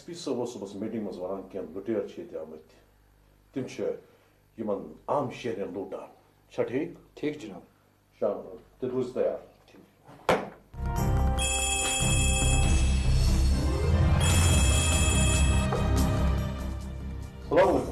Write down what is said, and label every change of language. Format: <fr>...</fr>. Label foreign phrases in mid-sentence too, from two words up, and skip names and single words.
<ks>سی صبح صبح میٹنگ مز ونان کی لٹیر آمت تم یمن عام شہرین لوٹان چھا ٹھیک؟ ٹھیک جناب. شام تیل روز تیار.</ks> <ar>السلام علیکم.</ar>